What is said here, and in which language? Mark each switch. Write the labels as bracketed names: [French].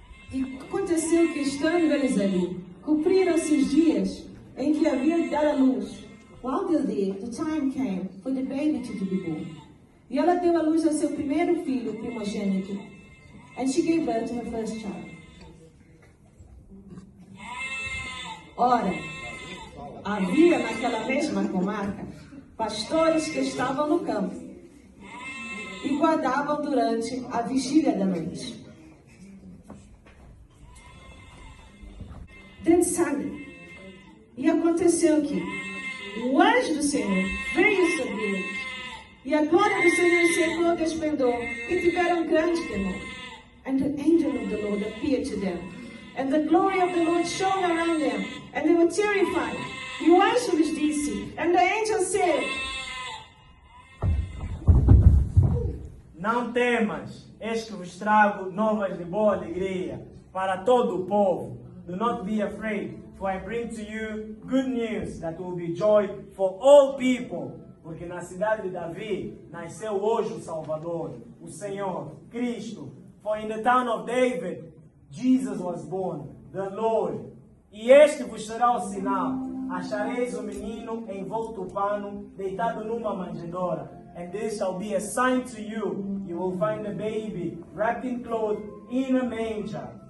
[Portuguese] E aconteceu que, estando eles ali, cumpriram-se os dias em que havia de dar à luz. [English] While they were there, the time came for the baby to be born. [Portuguese] E ela deu à luz ao seu primeiro filho, primogênito. [English] And she gave birth to her first child. [Portuguese] Ora, havia naquela mesma comarca pastores que estavam no campo e guardavam durante a vigília da noite. [English] Then suddenly, [Portuguese] e aconteceu que o anjo do Senhor veio sobre eles, e a glória do Senhor cercou de esplendor, e tiveram grande temor. [English] And the angel of the Lord appeared to them, and the glory of the Lord shone around them, and they were terrified. [Portuguese] E o anjo lhes disse, [English] and the angel said, [Portuguese] Não temas, eis que vos trago novas de boa alegria para todo o povo. [English] Do not be afraid, for I bring to you good news that will be joy for all people. [Portuguese] Porque na cidade de Davi nasceu hoje o Salvador, o Senhor, Cristo. [English] For in the town of David, Jesus was born, the Lord. [Portuguese] E este vos será o sinal. Achareis o menino envolto o pano, deitado numa manjedoura. [English] And this shall be a sign to you. You will find the baby wrapped in cloth in a manger.